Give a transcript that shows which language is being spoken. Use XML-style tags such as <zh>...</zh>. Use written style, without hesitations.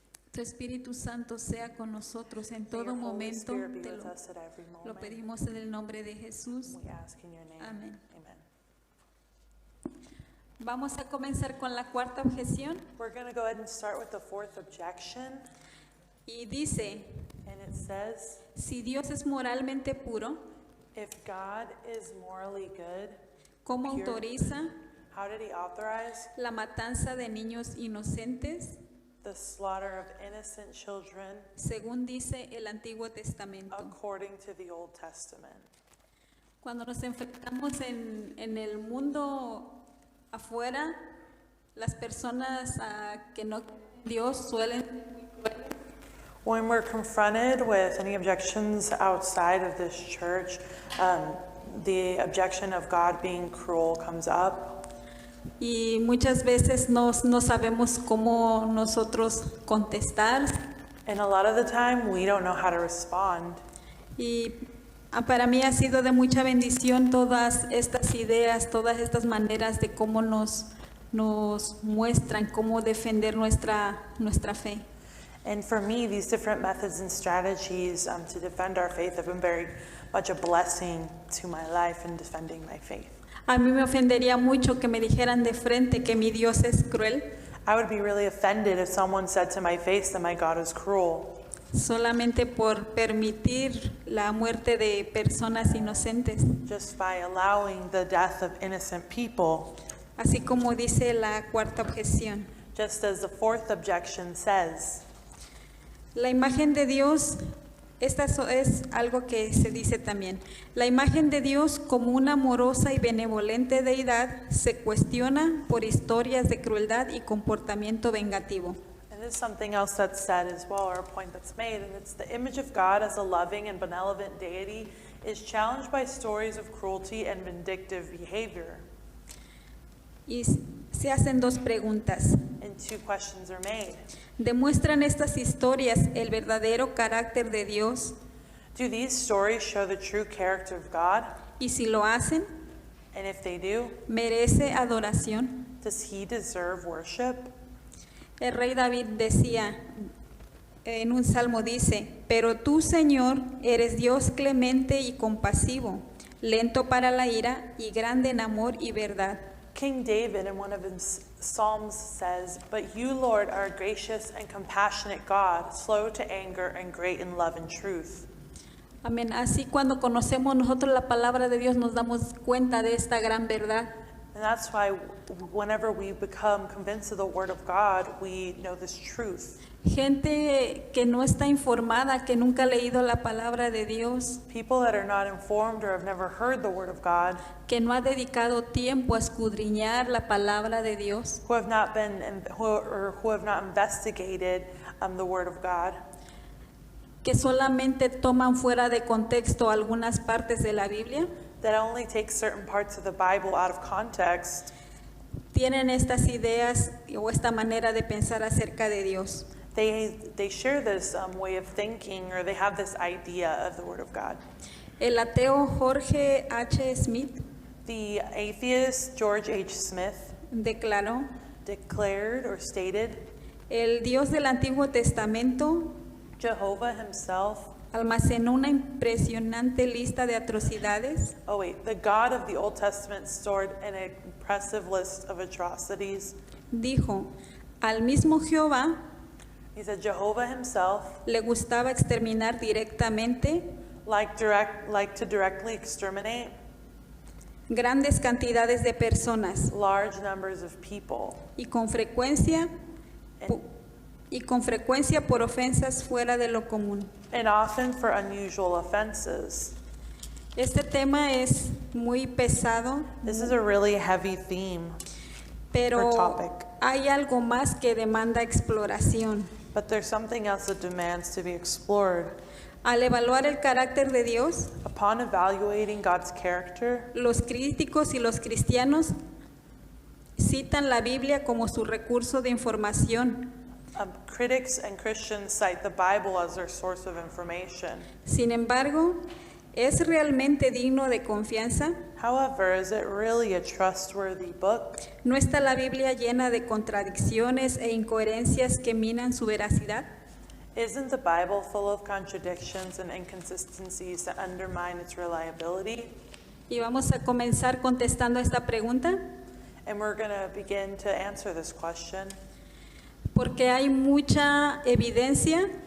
<es>Tu Espíritu Santo sea con nosotros en todo momento. Lo pedimos en el nombre de Jesús. Amén. Vamos a comenzar con la cuarta objeción.</es> <en>We're going to go ahead and start with the fourth objection.</en> <es>Y dice,</es> <en>And it says,</en> <es>si Dios es moralmente puro,</es> <en>if God is morally good,</en> <es>¿cómo</es> <en>pure,</en> <es>autoriza</es> <en>how did he authorize</en> <es>la matanza de niños inocentes,</es> <en>the slaughter of innocent children</en> <es>según dice el Antiguo Testamento?</es> <en>according to the Old Testament?</en> <es>Cuando nos enfrentamos en el mundo afuera, las personas que no Dios suelen ser muy crueles.</es> <en>When we're confronted with any objections outside of this church, the objection of God being cruel comes up.</en> <es>Y muchas veces no sabemos cómo nosotros contestar.</es> <en>And a lot of the time, we don't know how to respond.</en> <es>Y para mí ha sido de mucha bendición todas estas ideas, todas estas maneras de cómo nos muestran cómo defender nuestra fe.</es> <en>And for me, these different methods and strategies to defend our faith have been very much a blessing to my life in defending my faith.</en> <es>A mí me ofendería mucho que me dijeran de frente que mi Dios es cruel,</es> <en>I would be really offended if someone said to my face that my God is cruel,</en> <es>solamente por permitir la muerte de personas inocentes.</es> <en>just by allowing the death of innocent people,</en> <es>Así como dice la cuarta objeción.</es> <en>just as the fourth objection says.</en> <es>La imagen de Dios, esta es algo que se dice también. La imagen de Dios como una amorosa y benevolente deidad se cuestiona por historias de crueldad y comportamiento vengativo.</es> <en>And this is something else that's said as well, or a point that's made, and it's the image of God as a loving and benevolent deity is challenged by stories of cruelty and vindictive behavior.</en> <es>Y se hacen dos preguntas.</es> <en>And two questions are made.</en> <es>¿Demuestran estas historias el verdadero carácter de Dios?</es> <en>Do these stories show the true character of God?</en> <es>Y si lo hacen,</es> <en>And if they do,</en> <es>¿merece adoración?</es> <en>does he deserve worship?</en> <es>El rey David decía, en un salmo dice, pero tú, Señor, eres Dios clemente y compasivo, lento para la ira y grande en amor y verdad.</es> <en>King David in one of his Psalms says, "But you, Lord, are a gracious and compassionate God, slow to anger and great in love and truth."</en> <es>Amén. Así cuando conocemos nosotros la palabra de Dios nos damos cuenta de esta gran verdad.</es> <en>And that's why whenever we become convinced of the Word of God, we know this truth.</en> <es>Gente que no está informada, que nunca ha leído la palabra de Dios,</es> <en>People that are not informed or have never heard the Word of God,</en> <es>que no ha dedicado tiempo a escudriñar la palabra de Dios,</es> <en>who have not investigated the Word of God,</en> <es>que solamente toman fuera de contexto algunas partes de la Biblia,</es> <en>that only take certain parts of the Bible out of context,</en> <es>tienen estas ideas o esta manera de pensar acerca de Dios.</es> <en>they share this way of thinking, or they have this idea of the Word of God.</en> <es>El ateo Jorge H. Smith</es> <en>The atheist George H. Smith</en> <es>declaró,</es> <en>declared or stated,</en> <es>el Dios del Antiguo Testamento</es> <en>Jehovah himself,</en> <es>almacenó una impresionante lista de atrocidades</es> <en>the God of the Old Testament stored an impressive list of atrocities.</en> <es>dijo, al mismo Jehová</es> <en>He said Jehovah himself</en> <es>le gustaba exterminar directamente</es> <en>like to directly exterminate</en> <es>grandes cantidades de personas</es> <en>large numbers of people,</en> <es>y con frecuencia por ofensas fuera de lo común.</es> <en>and often for unusual offenses.</en> <es>Este tema es muy pesado,</es> <en>This is a really heavy theme,</en> <es>pero</es> <en>or topic.</en> <es>hay algo más que demanda exploración.</es> <en>but there's something else that demands to be explored.</en> <es>Al evaluar el carácter de Dios,</es> <en>Upon evaluating God's character,</en> <es>los críticos y los cristianos citan la Biblia como su recurso de información.</es> <en>critics and Christians cite the Bible as their source of information.</en> <es>Sin embargo, ¿es realmente digno de confianza?</es> <en>However, is it really a trustworthy book?</en> <es>¿No está la Biblia llena de contradicciones e incoherencias que minan su veracidad?</es> <en>Isn't the Bible full of contradictions and inconsistencies that undermine its reliability?</en> <es>Y vamos a comenzar contestando esta pregunta,</es> <en>And we're going to begin to answer this question</en> <es>porque hay mucha evidencia</es>